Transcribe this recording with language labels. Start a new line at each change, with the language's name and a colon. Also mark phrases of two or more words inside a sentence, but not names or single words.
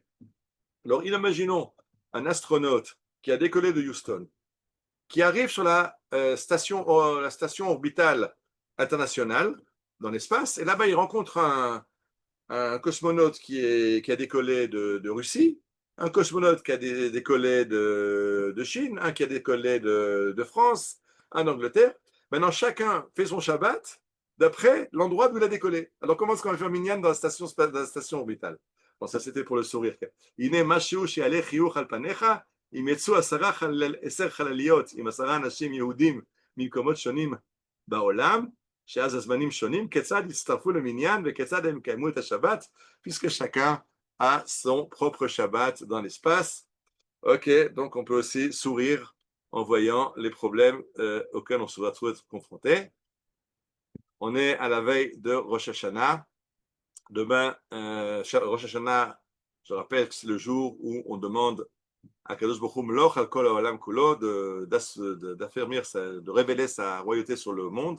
French: Alors, imaginons un astronaute qui a décollé de Houston, qui arrive sur la station orbitale internationale dans l'espace, et là-bas, il rencontre un cosmonaute qui a décollé de Russie, un cosmonaute qui a décollé de Chine, un qui a décollé de France, un d'Angleterre. Maintenant, chacun fait son Shabbat d'après l'endroit d'où il a décollé. Alors, comment est-ce qu'on va faire minyan dans la station orbitale? Bon, ça, c'était pour le sourire.
Hebrew: הנה משהו שמעלה חיוך על פניך, אם יצאו עשר חלליות, אם 10 אנשים יהודים ממקומות שונים בעולם, שאז הזמנים שונים, כיצד יצטרפו למניין וכיצד הם יקיימו את השבת,
French: puisque chacun a son propre Shabbat dans l'espace. Ok, donc on peut aussi sourire en voyant les problèmes auxquels on se retrouve confronté. On est à la veille de Rosh Hashanah. Demain, Rosh Hashanah, je rappelle que c'est le jour où on demande à
Hebrew: קדוש ברוך הוא מלוך על כל העולם כולו
French: d'affermir, de révéler sa royauté sur le monde.